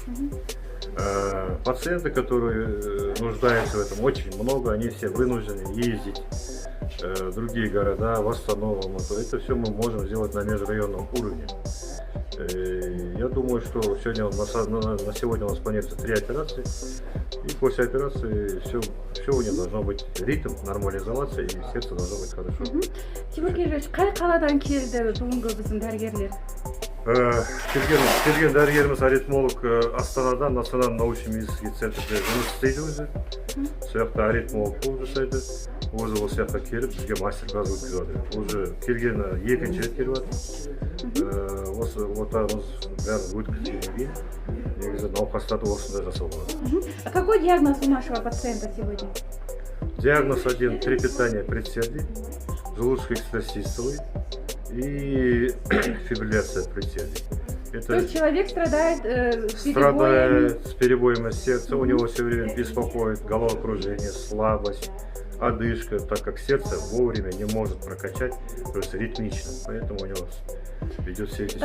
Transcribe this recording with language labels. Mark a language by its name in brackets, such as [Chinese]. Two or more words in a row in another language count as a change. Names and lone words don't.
[Russian] Пациенты, которые нуждаются в этом, очень много, они все вынуждены ездить в другие города, в Астану, в Алмату. Это все мы можем сделать на межрайонном уровне. Я думаю, что сегодня, на сегодня у нас планируется 3 операции, и после операции все у них должно быть ритм нормализоваться, и сердце должно быть хорошо. [Kazakh] Тимур Кенжешевич, қай қаладан келді бүгінгі біздің дәрігерлер? Келген дәрігеріміз аритмолог Астанадан, Национальный научно-медицинский центрде жұмыс істейді өзі. Сояқта аритмолог болып жасайды. Өзі осы жаққа келіп, бізге мастер-класс өткізіп жатыр. Уже келгені екінші рет келіп жатыр. Осы отамыз бәрін өткізгеннен кейін, негізі науқастарды осында жасалған. [Russian] А какой диагноз у нашего пациента сегодня? Диагноз один: трепетание предсердий, желудочно-экстрастистовый и фибрилляция предсердий. То есть человек страдает с перебоями сердца, у него все время беспокоит головокружение, слабость, одышка, так как сердце вовремя не может прокачать, то есть ритмично, поэтому у него идет все эти